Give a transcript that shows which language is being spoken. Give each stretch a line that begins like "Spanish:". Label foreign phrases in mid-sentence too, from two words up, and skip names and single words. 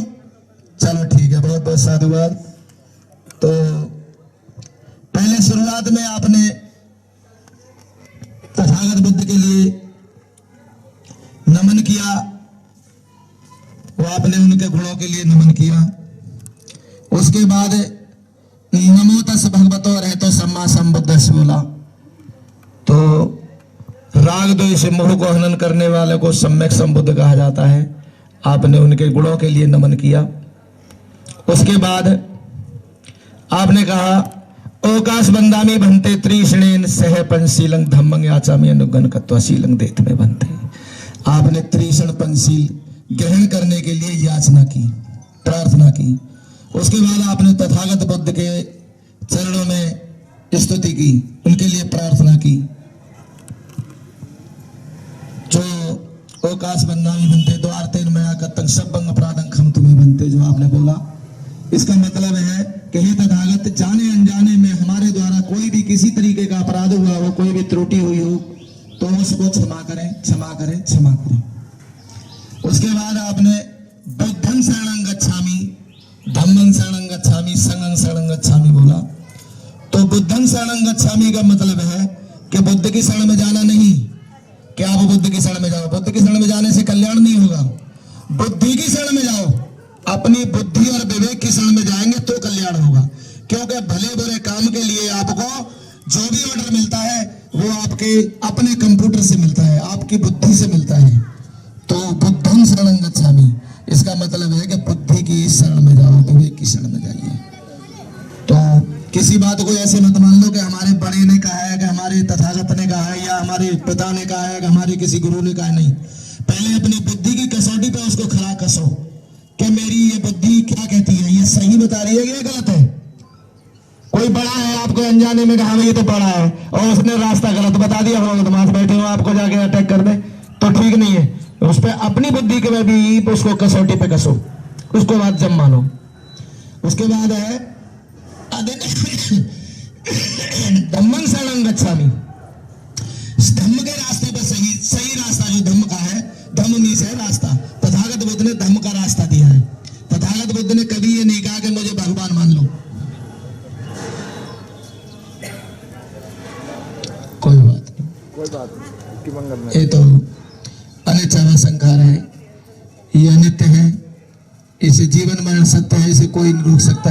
Hindi: चलो ठीक है, बहुत बहुत साधुवाद। तो पहले शुरुआत में आपने तथागत बुद्ध के लिए नमन किया, वो आपने उनके गुणों के लिए नमन किया। उसके बाद
Pali: नमो तस् भगवतो रहतो सम्मा संबुद्धस्य बोला।
Hindi: तो राग द्वेष मोह को हनन करने वाले को सम्यक संबुद्ध कहा जाता है। आपने उनके गुणों के लिए नमन किया। उसके बाद आपने कहा
Pali: ओकाश बंदामी बनते त्रिषणेन सह पंचशीलं धम्मं याचामि अनुगन कत्वशीलं देत में बनते।
Hindi: आपने त्रिषण पंचशील ग्रहण करने के लिए याचना की, प्रार्थना की। उसके बाद आपने तथागत बुद्ध के चरणों में स्तुति की, उनके लिए प्रार्थना की। जो
Pali: ओकाश बंदामी बनते द्वारतेन मया कत्तं सब्बंग अपराधं खम तुम्हें बनते,
Hindi: जो आपने बोला, इसका मतलब है कि हे तथागत, जाने अनजाने में हमारे द्वारा कोई भी किसी तरीके का अपराध हुआ हो, कोई भी त्रुटि हुई हो, तो उसको क्षमा करें, क्षमा करें, क्षमा करें। उसके बाद आपने
Pali: बुद्धं शरणं गच्छामि, धम्मं शरणं गच्छामि, संघं शरणं गच्छामि बोला।
Hindi: तो
Pali: बुद्धं शरणं गच्छामि
Hindi: का मतलब है कि बुद्ध की शरण में जाना नहीं कि आप बुद्ध की शरण में जाओ। बुद्ध की शरण में जाने से कल्याण नहीं होगा। बुद्धि की शरण में जाओ, अपनी बुद्धि और विवेक की शरण में जाएंगे तो कल्याण होगा। क्योंकि भले बुरे काम के लिए आपको जो भी ऑर्डर मिलता है वो आपके अपने कंप्यूटर से मिलता है, आपकी बुद्धि से मिलता है।
Pali: तो बुद्धं शरणं गच्छामि,
Hindi: इसका मतलब है कि बुद्धि की शरण में जाओ, विवेक की शरण में जाइए। तो किसी बात को ऐसे मत मान लो कि हमारे बड़े ने कहा है, कि हमारे तथागत ने कहा है, या हमारे पिता ने कहा है, कि हमारे किसी गुरु ने कहा है। नहीं, पहले अपनी बुद्धि की कसौटी पे उसको खड़ा कसो कि मेरी ये बुद्धि क्या कहती है, ये सही बता रही है कि गलत है। कोई बड़ा है, आपको अनजाने में कहा ये तो बड़ा है, और उसने रास्ता गलत बता दिया, हम बदमाश बैठे हो, आपको जाके अटैक कर दे, तो ठीक नहीं है। उस पर अपनी बुद्धि के में भी उसको कसौटी पे कसो, उसको बात जब मानो। उसके बाद है
Pali: धम्मं शरणं गच्छामि,
Hindi: धम्म के रास्ते पर सही रास्ता जो धम्म का है, धम्म मीन्स है रास्ता। तथागत बुद्ध ने धम्म का रास्ता दिया है। तथागत बुद्ध ने कभी ये नहीं कहा कि मुझे भगवान मान लो। कोई बात नहीं, ये तो अनित्य संखार है, ये अनित्य है, इसे जीवन मरण सत्य है, इसे कोई नहीं रोक सकता।